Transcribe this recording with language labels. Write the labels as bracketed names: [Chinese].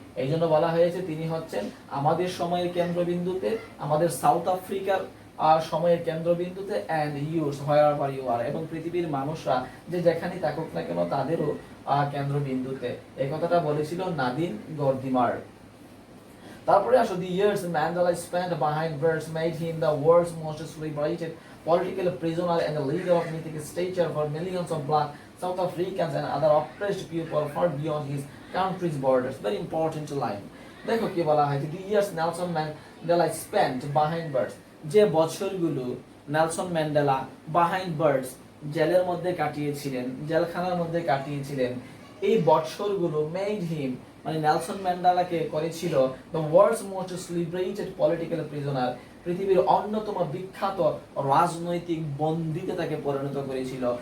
[Bangla] এই জন্য বলা হয়েছে তিনি হচ্ছেন আমাদের সময়ের কেন্দ্রবিন্দুতে, আমাদের সাউথ আফ্রিকার সময়ের কেন্দ্রবিন্দুতে, [English] and youths wherever you are, [Bangla] এবং পৃথিবীর মানুষরা যে যেখানেই থাকুক না কেন তাদেরও কেন্দ্রবিন্দুতে। এই কথাটা বলেছিল নাদিন গর্দিমার। তারপরে আসো, [English] the years Mandela spent behind bars made him the world's most celebrated political prisoner and a leader of mythic stature for millions of black South Africans and other oppressed people far beyond his country's borders. Very important line. [Bangla] দেখো কি বলা হয়েছে, [English] the years Nelson Mandela spent behind bars, [Bangla] যে বছরগুলো Nelson Mandela behind bars, জেলের মধ্যে কাটিয়েছিলেন, জেলখানার মধ্যে কাটিয়েছিলেন, এই বছরগুলো [English] made him [Bangla] মানে নেলসন ম্যান্ডেলাকে করেছিল [English] the world's most celebrated political prisoner, [Bangla] পৃথিবীর অন্যতম বিখ্যাত রাজনৈতিক বন্দীতে তাকে পরিণত করেছিল।